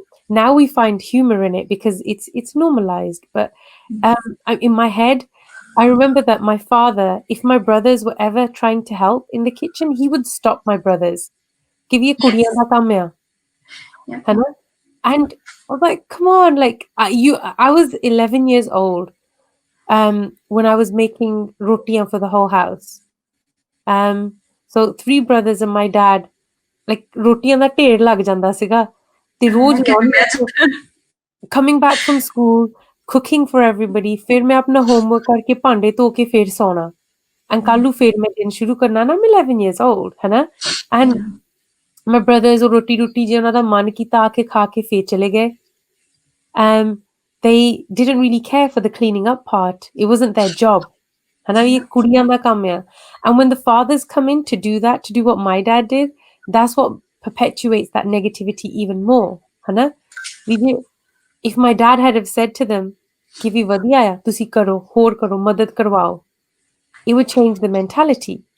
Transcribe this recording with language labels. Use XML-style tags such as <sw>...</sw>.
<en>Now we find humor in it because it's normalized. But in my head, I remember that my father, if my brothers were ever trying to help in the kitchen, he would stop my brothers. Give you</en> <pa>kuriyan da kam hai.</pa> <en>And I was like, come on, like I was 11 years old when I was making rotiyan for the whole house. So 3 brothers and my dad, like</en> <pa>rotiyan da ਢੇਰ ਲੱਗ ਜਾਂਦਾ ਸੀਗਾ ਤੇ ਰੋਜ਼</pa> <en>coming back from school, cooking for everybody,</en> <pa>ਫਿਰ ਮੈਂ ਆਪਣਾ homework ਕਰਕੇ ਭਾਂਡੇ ਧੋ ਕੇ ਫਿਰ ਸੌਣਾ, and ਕੱਲ ਨੂੰ ਫਿਰ ਮੈਂ ਦਿਨ ਸ਼ੁਰੂ ਕਰਨਾ ਨਾ,</pa> <en>I'm 11 years old,</en> <pa>ਹੈ</pa> <en>and my brothers</en> <pa>ਉਹ ਰੋਟੀ ਜੇ ਉਹਨਾਂ ਦਾ ਮਨ ਕੀਤਾ ਆ ਕੇ ਖਾ ਕੇ ਫਿਰ ਚਲੇ ਗਏ.</pa> <en>They didn't really care for the cleaning up part. It wasn't their job. And when the fathers come in to do what my dad did, that's what perpetuates that negativity even more. If my dad had have said to them,</en> <pa>"Kivi vadiya hai, tusi karo, hor karo, madad karwao,"</pa> <en>it would change the mentality.</en>